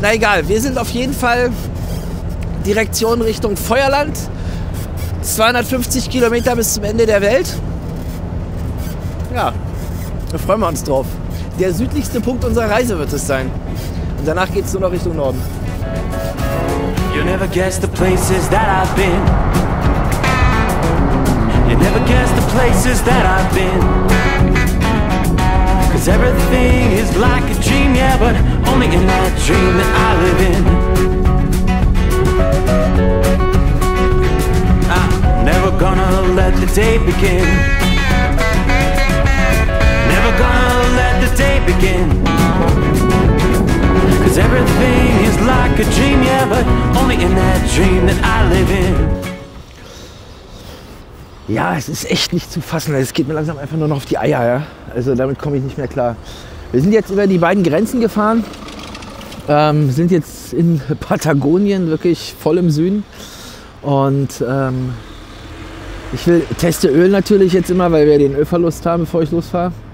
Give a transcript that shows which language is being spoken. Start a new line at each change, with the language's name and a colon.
German: Na egal, wir sind auf jeden Fall Direktion Richtung Feuerland. 250 Kilometer bis zum Ende der Welt. Ja, da freuen wir uns drauf. Der südlichste Punkt unserer Reise wird es sein. Und danach geht es nur noch Richtung Norden.
English: You never guess the places that I've been. You never guess the places that I've been. 'Cause everything is like a dream, yeah, but only in that dream that I live in. I'm never gonna let the day begin. Never gonna let the day begin. 'Cause everything is like a dream, yeah, but only in that dream that I live in.
German: Ja, es ist echt nicht zu fassen. Es geht mir langsam einfach nur noch auf die Eier. Ja? Also damit komme ich nicht mehr klar. Wir sind jetzt über die beiden Grenzen gefahren. Sind jetzt in Patagonien, wirklich voll im Süden. Und ich teste Öl natürlich jetzt immer, weil wir den Ölverlust haben, bevor ich losfahre.